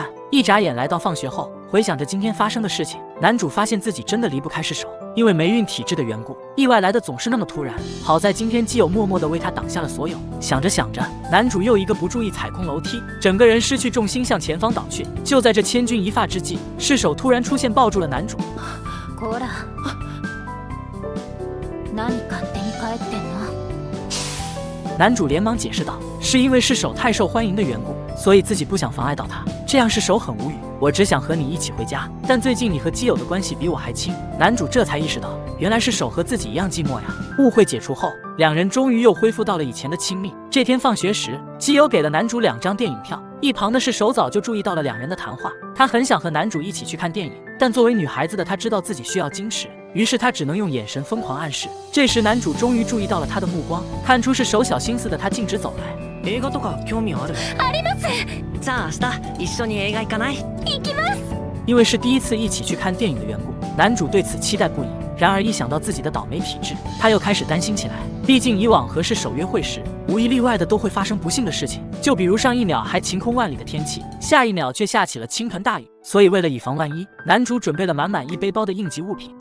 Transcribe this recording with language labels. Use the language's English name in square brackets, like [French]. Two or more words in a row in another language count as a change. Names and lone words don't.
[Chinese] 一眨眼来到放学后，回想着今天发生的事情，男主发现自己真的离不开释手。因为霉运体质的缘故，意外来的总是那么突然。好在今天基友默默地为他挡下了所有。想着想着，男主又一个不注意踩空楼梯，整个人失去重心向前方倒去。就在这千钧一发之际，释手突然出现抱住了男主。 [Japanese] こら、何勝手に帰ってんの？ [Chinese] 男主连忙解释道，是因为释手太受欢迎的缘故，所以自己不想妨碍到他。这样释手很无语，我只想和你一起回家，但最近你和基友的关系比我还亲。男主这才意识到，原来释手和自己一样寂寞呀。误会解除后，两人终于又恢复到了以前的亲密。这天放学时，基友给了男主2张电影票，一旁的释手早就注意到了两人的谈话，他很想和男主一起去看电影，但作为女孩子的她知道自己需要矜持，于是她只能用眼神疯狂暗示。这时男主终于注意到了她的目光，看出是手小心思的他径直走来。 [Japanese] 映画とか興味ある？あります。じゃあ明日一緒に映画行かない？行きます。 [Chinese] 因为是第一次一起去看电影的缘故，男主对此期待不已。 然而一想到自己的倒霉体质，他又开始担心起来。毕竟以往和世手约会时，无一例外的都会发生不幸的事情，就比如上一秒还晴空万里的天气，下一秒却下起了倾盆大雨。所以为了以防万一，男主准备了满满一背包的应急物品。